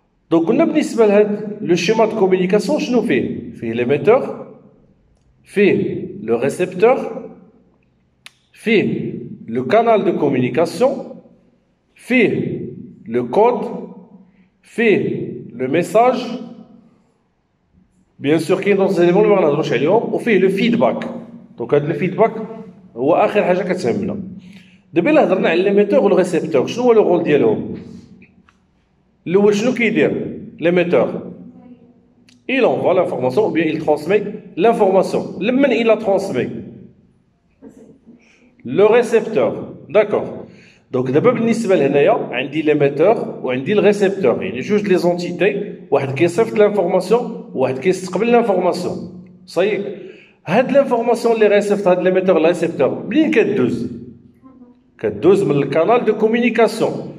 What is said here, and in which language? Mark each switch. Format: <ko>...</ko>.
<ar>Donc قلنا بالنسبه لهاد لو شيما دو كومونيكاسيون شنو فيه؟ فيه ليميتور فيه لو ريسبتور فيه لو كانال دو كومونيكاسيون فيه لو كود فيه لو ميساج بيان سور كاين دوز زيليمون اللي ما غنهضروش عليهم وفيه لو فيدباك. دونك هاد لو فيدباك هو اخر حاجه كتهمنا. دابا الا هضرنا على ليميتور والريسبتور شنو هو لو رول ديالهم؟ الاول شنو كيدير ليميتور؟</ar> <fr>il envoie l'information ou bien il transmet l'information. لمن il a transmis le récepteur. d'accord.</fr> <ar>donc دابا بالنسبه لهنايا عندي ليميتور وعندي الريسبتور يعني جوج لي زونتيتي واحد كيصيفط لانفورماسيون وواحد كيستقبل لانفورماسيون. صاي هاد لانفورماسيون اللي ريسيفط هاد ليميتور الريسبتور منين كدوز من الكانال دو كومونيكاسيون.</ar>